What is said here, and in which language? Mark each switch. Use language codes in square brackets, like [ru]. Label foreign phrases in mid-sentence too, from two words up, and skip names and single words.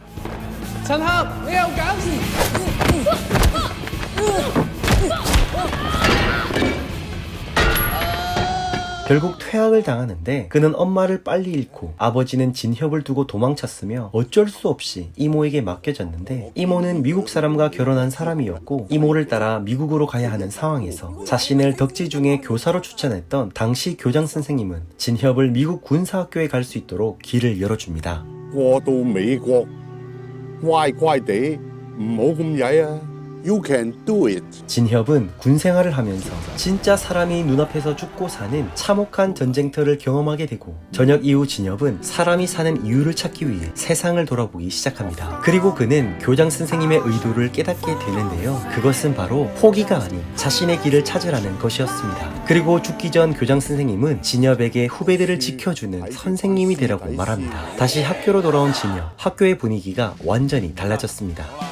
[ko] 결국 퇴학을 당하는데 그는 엄마를 빨리 잃고 아버지는 진협을 두고 도망쳤으며 어쩔 수 없이 이모에게 맡겨졌는데 이모는 미국 사람과 결혼한 사람이었고 이모를 따라 미국으로 가야 하는 상황에서 자신을 덕지중에 교사로 추천했던 당시 교장 선생님은 진협을 미국 군사학교에 갈 수 있도록 길을 열어줍니다. [yue] 過到美國，乖乖地，唔好咁曳啊 ！ [en] You can do it。 [ko] 진협은 군 생활을 하면서 진짜 사람이 눈앞에서 죽고 사는 참혹한 전쟁터를 경험하게 되고 저녁 이후 진협은 사람이 사는 이유를 찾기 위해 세상을 돌아보기 시작합니다. 그리고 그는 교장 선생님의 의도를 깨닫게 되는데요. 그것은 바로 포기가 아닌 자신의 길을 찾으라는 것이었습니다. 그리고 죽기 전 교장 선생님은 진협에게 후배들을 지켜주는 선생님이 되라고 말합니다. 다시 학교로 돌아온 진협, 학교의 분위기가 완전히 달라졌습니다.